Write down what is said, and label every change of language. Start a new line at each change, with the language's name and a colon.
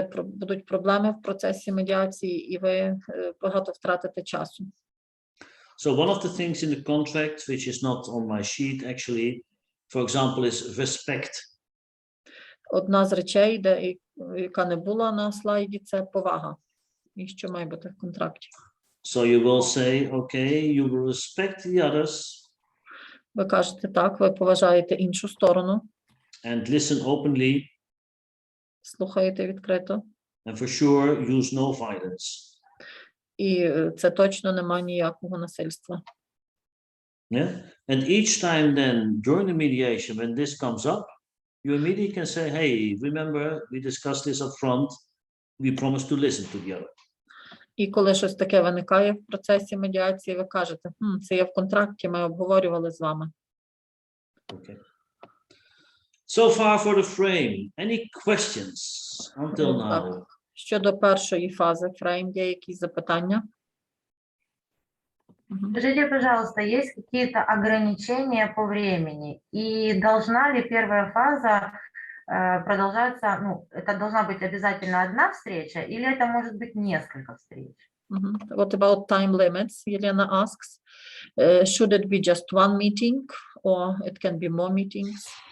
Ukrainian: будуть проблеми в процесі медіації, і ви багато втратите часу.
English: So one of the things in the contract, which is not on my sheet actually, for example, is respect.
Ukrainian: Одна з речей, яка не була на слайді, це повага. І що має бути в контракті.
English: So you will say, okay, you will respect the others.
Ukrainian: Ви кажете так, ви поважаєте іншу сторону.
English: And listen openly.
Ukrainian: Слухаєте відкрито.
English: And for sure, use no violence.
Ukrainian: І це точно немає ніякого насильства.
English: Yeah. And each time then, during the mediation, when this comes up, you immediately can say, hey, remember, we discussed this up front. We promised to listen to the other.
Ukrainian: І коли щось таке виникає в процесі медіації, ви кажете, це є в контракті, ми обговорювали з вами.
English: Okay. So far for the frame. Any questions until now?
Ukrainian: Щодо першої фази фрейм, є якісь запитання?
Russian: Скажите, пожалуйста, есть какие-то ограничения по времени? И должна ли первая фаза продолжаться, ну, это должна быть обязательно одна встреча, или это может быть несколько встреч?
English: What about time limits? Елена asks, should it be just one meeting or it can be more meetings?